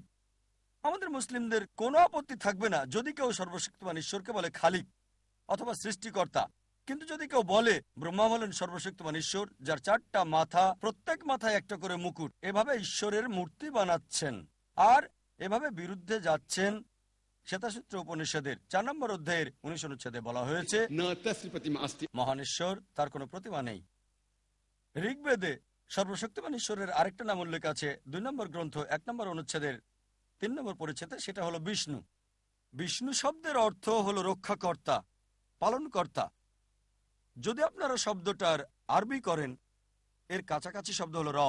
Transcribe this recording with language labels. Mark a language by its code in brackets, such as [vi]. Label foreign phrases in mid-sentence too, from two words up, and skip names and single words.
[bn] আমাদের মুসলিমদের কোনো আপত্তি থাকবে না যদি কেউ সর্বশক্তিমান ঈশ্বরকে বলে খালিক অথবা সৃষ্টিকর্তা। কিন্তু যদি কেউ বলে ব্রহ্মা হলেন সর্বশক্তিমান ঈশ্বর যার 4টা মাথা, প্রত্যেক মাথায় একটা করে মুকুট, এভাবে ঈশ্বরের মূর্তি বানাচ্ছেন আর এভাবে বিরুদ্ধে যাচ্ছেন শ্বেতাসূত্র উপনিষদের 4 নম্বর অধ্যায়ের 19 অনুচ্ছেদে বলা হয়েছে, [sa] न तस्य प्रतिमा अस्ति। [bn] মহান ঈশ্বর, তার কোনো প্রতিমা নেই। ঋগ্বেদে সর্বশক্তিমান ঈশ্বরের আরেকটা নাম উল্লেখ আছে 2 নম্বর গ্রন্থ 1 নম্বর অনুচ্ছেদের 3 নম্বর পরিচ্ছেদে, সেটা হলো বিষ্ণু। বিষ্ণু শব্দের অর্থ হলো রক্ষাকর্তা, পালনকর্তা। যদি আপনারা শব্দটার আরবি করেন, এর কাছাকাছি শব্দ হলো রব।